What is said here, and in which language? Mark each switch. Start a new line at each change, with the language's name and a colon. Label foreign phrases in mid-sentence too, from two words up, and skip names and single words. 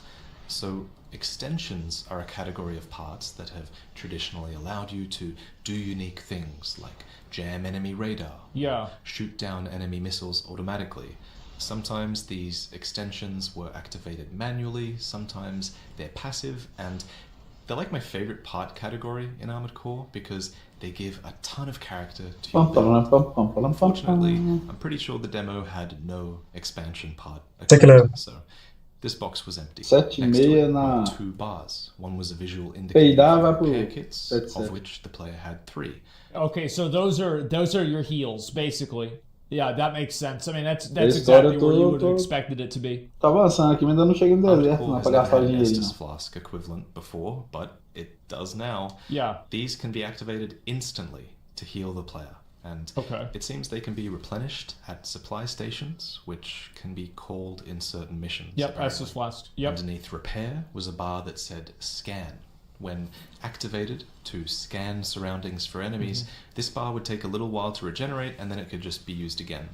English: So extensions are a category of parts that have traditionally allowed you to do unique things like jam enemy radar, Yeah. shoot down enemy missiles automatically. Sometimes these extensions were activated manually, sometimes they're passive, and they're like my favorite part category in Armored Core because they give a ton of character to your Pam, build. pam, pam, pam, pam, pam, Unfortunately, pam. I'm pretty sure the demo had no expansion part Take a look. so this box was empty.
Portuguese: 7,5
English: Next to it na- were 2 bars. One was a visual indicator Peidar for
Portuguese: vai pro
English: repair kits,
Portuguese: 7,7.
English: of which the player had 3. Okay, so those are your heals, basically. Yeah, that makes sense. I mean, that's
Portuguese: História
English: exactly where you
Portuguese: tô-
English: would have
Portuguese: tô-
English: expected it to be.
Portuguese: Tá avançando aqui, mas ainda não chega no
English: Armored
Portuguese: deserto,
English: Core
Portuguese: não,
English: has
Portuguese: pra
English: never
Portuguese: gastar
English: had
Portuguese: o
English: an
Portuguese: dinheirinho.
English: Estus Flask equivalent before, but it does now. Yeah. These can be activated instantly to heal the player, and Okay. it seems they can be replenished at supply stations, which can be called in certain missions. Yep, apparently. Estus Flask. Yep. Underneath repair was a bar that said scan. When activated to scan surroundings for enemies, this bar would take a little while to regenerate and then it could just be used again.